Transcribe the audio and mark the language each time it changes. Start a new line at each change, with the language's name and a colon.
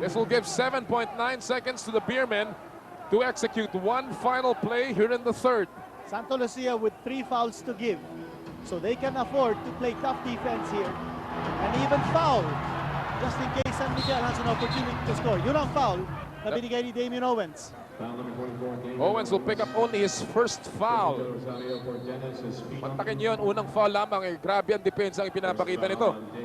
English: This will give 7.9 seconds to the Beermen to execute one final play here in the third. Santa Lucia with 3 fouls to give. So they can afford to play tough defense here. And even foul. Just in case San Miguel has an opportunity to score.
Filipino: Yun ang foul na binigay ni Damian Owens.
English: Foul number 24. Owens will pick up only his first foul.
Filipino: Mantakin yun, unang foul lamang. Grabe ang depensa ang ipinapakita nito.